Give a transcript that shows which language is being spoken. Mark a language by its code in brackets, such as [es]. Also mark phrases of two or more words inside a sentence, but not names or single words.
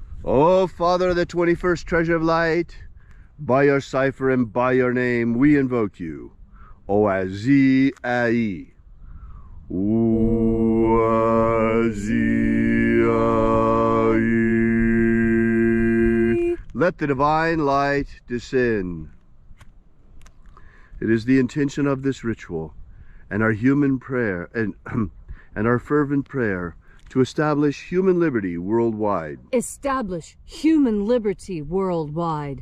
[en] Oh, Father of the 21st treasure of light, by your cipher and by your name, we invoke you. Oazi-ai. Oazi-ai. Let the divine light descend. It is the intention of this ritual and our human prayer and our fervent prayer to establish human liberty worldwide. Establish human liberty worldwide.